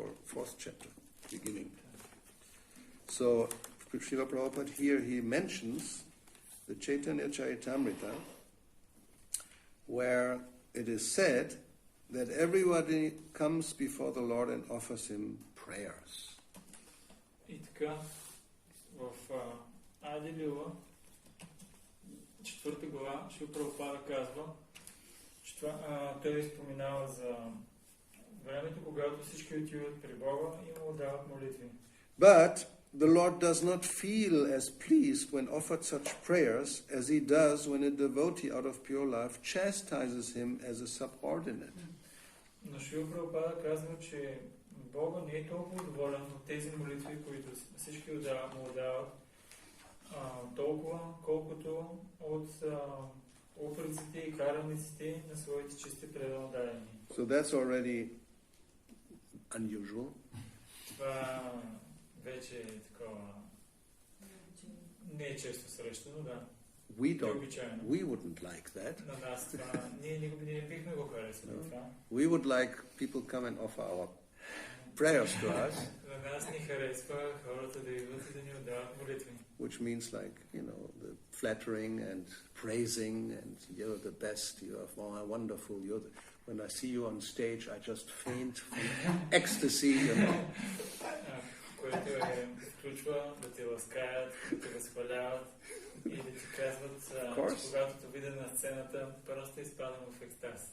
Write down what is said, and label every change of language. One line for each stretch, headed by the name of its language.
English: Fourth chapter, beginning. So, Srila Prabhupada here, he mentions the Chaitanya Charitamrita, where it is said that everybody comes before the Lord and offers him prayers.
Bulgarian: И така, в Ади Лила, 4 глава, Шрила Прабхупада казва, че той споменава за времето, когато всички отиват при Бога и му дават молитви.
English: But the Lord does not feel as pleased when offered such prayers as he does when a devotee out of pure love chastises him as a subordinate.
Bulgarian: Но Шрила Прабхупада казва, че Бога не е толкова доволен от тези молитви, които всички му дават, толкова, колкото от упреците и караниците на своите чисти преданодарени.
English: So that's already unusual.
Bulgarian: Това вече е такова не е често срещано, да.
English: We wouldn't like that.
Bulgarian: На нас това, ние не бихме го харесали това.
English: We would like people come and offer our prayers to us.
Bulgarian: На нас ни харесва хората да идват и да ни отдават молитви.
English: Which means like, the flattering and praising and you're the best, you are wonderful, when I see you on stage, I just faint from ecstasy,
Bulgarian: Което включва да те ласкаят, да те възхваляват и да ти казват, че когато те видя на сцената, просто изпадам в екстаз.